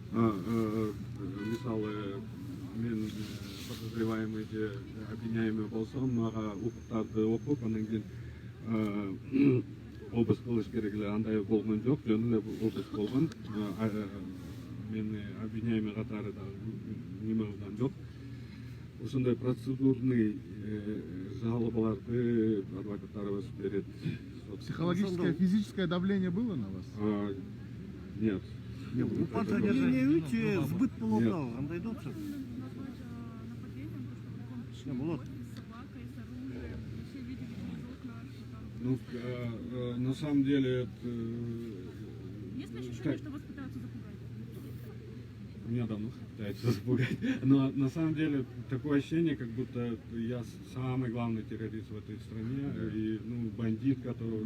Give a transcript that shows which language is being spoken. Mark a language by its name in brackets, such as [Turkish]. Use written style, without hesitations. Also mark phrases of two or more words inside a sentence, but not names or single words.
[Kyrgyz] Мисалы мен подозреваемый же обвиняемый болсом, мага укуктарды окуп, анан кийин обыск кылыш керек эле, андай болгон жок, жөн эле обыск болгон. Мени обвиняемый катары да неме кылган жок. Ошондой процедурный жалобаларды адвокаттарыбыз берет. [Russian] Психологическое, физическое давление было на вас? Нет. [Kyrgyz] Употребление өтө збыт болуп дагы, кандай да болчу. Не болот. [Russian] Ну, на самом деле, Есть ощущение, что вас пытаются запугать? меня давно пытаются запугать. Но на самом деле такое ощущение, как будто я самый главный террорист в этой стране и бандит, который